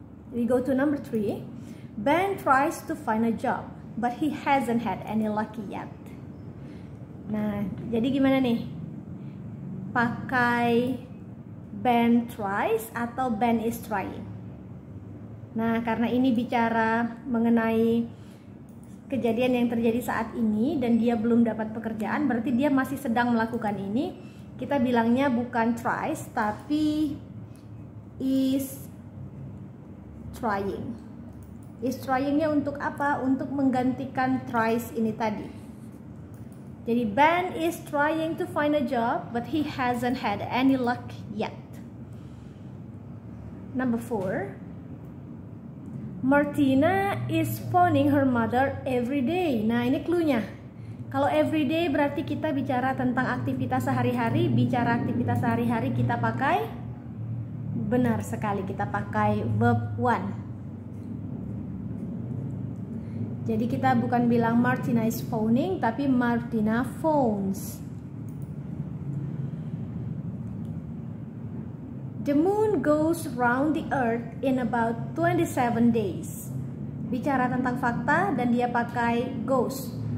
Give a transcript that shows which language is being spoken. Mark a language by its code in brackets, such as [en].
[en] We go to number 3. Ben tries to find a job, but he hasn't had any luck yet. [id] Nah, jadi gimana nih? pakai Ben tries atau Ben is trying. Nah, karena ini bicara mengenai kejadian yang terjadi saat ini dan dia belum dapat pekerjaan, berarti dia masih sedang melakukan ini. Kita bilangnya bukan tries tapi is trying. Is tryingnya untuk apa? Untuk menggantikan tries ini tadi. Jadi [en] Ben is trying to find a job but he hasn't had any luck yet. Number 4, Martina is phoning her mother every day. [id] Nah, ini cluenya. Kalau every day berarti kita bicara tentang aktivitas sehari-hari. Bicara aktivitas sehari-hari kita pakai, benar sekali, kita pakai verb 1. Jadi kita bukan bilang [en] Martina is phoning, [id] tapi [en] Martina phones. The moon goes round the earth in about 27 days. [id] Bicara tentang fakta dan dia pakai goes.